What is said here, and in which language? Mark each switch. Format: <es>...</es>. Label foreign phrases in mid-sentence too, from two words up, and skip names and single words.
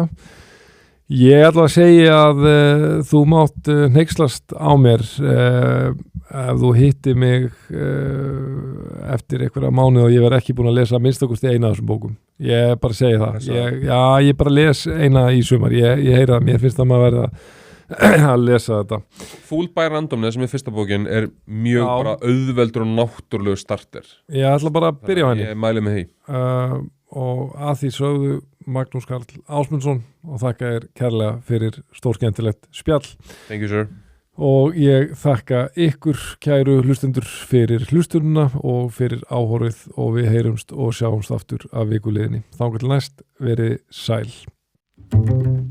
<is>Ég ætla að segja að þú mátt hneykslast á mér ef þú hittir mig eftir einhverja mánuð og ég verð ekki búin að lesa minnstakosti eina af þessum bókum. Ég bara segi það. Ég bara les eina í sumar. Ég heyra það, mér finnst að maður verða að lesa þetta. Fooled by Randomness sem er fyrsta bókin er mjög bara auðveldur og náttúrulegu starter. Ég ætla bara að byrja á henni. Ég mæli með því. Og að því sögðu Magnús Karl Ásmundsson og þakka þér kærlega fyrir stórskemmtilegt spjall.</is> <en>Thank you, sir.</en> <is>Og ég þakka ykkur kæru hlustendur fyrir hlustununa og fyrir áhorfið og við heyrumst og sjáumst aftur af vikuliðinni. Þangað til næst, verið sæl.</is>